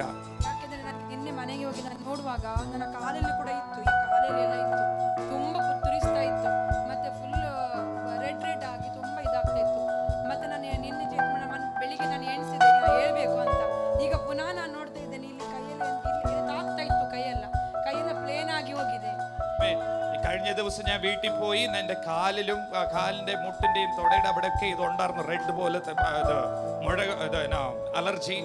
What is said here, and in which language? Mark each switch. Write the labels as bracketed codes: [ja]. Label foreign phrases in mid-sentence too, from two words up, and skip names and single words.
[kn] ಯಾಕೆಂದ್ರೆ ನಾನು ನಿನ್ನೆ ಮನೆಗೆ ಹೋಗಿ ನಾನು ನೋಡುವಾಗ ನನ್ನ ಕಾಲಲ್ಲಿ ಕೂಡ ಇತ್ತು, ಈ ಕಾಲಲ್ಲಿ ಎಲ್ಲ ಇತ್ತು, ತುಂಬಾ ತುರಿಸ್ತಾ ಇತ್ತು, ಮತ್ತೆ [en] full red [kn] ಆಗಿ ತುಂಬಾ ಇದಾಗ್ತಾ ಇತ್ತು. ಮತ್ತೆ ನಾನು ನಿನ್ನೆ ಚೆಕ್ ಬೆಳಿಗ್ಗೆ ನಾನು ಎಣಿಸಿದೆ ಹೇಳ್ಬೇಕು ಅಂತ. ಈಗ ಪುನಃ ನಾನು ನೋಡ್ತಾ ಇದ್ದೇನೆ, ಇಲ್ಲಿ ಕೈಯಲ್ಲಿ ಇಲ್ಲಿ ತಾಗ್ತಾ ಇತ್ತು, ಕೈಯೆಲ್ಲ ಪ್ಲೇನ್ ಆಗಿ ಹೋಗಿದೆ. [ml] കഴിഞ്ഞ ദിവസം ഞാൻ വീട്ടിൽ പോയി എൻ്റെ കാലിലും കാലിൻ്റെ മുട്ടിൻ്റെയും തുടയുടെ അവിടെയൊക്കെ ഇതുണ്ടായിരുന്നു, റെഡ് പോലത്തെ അലർജി.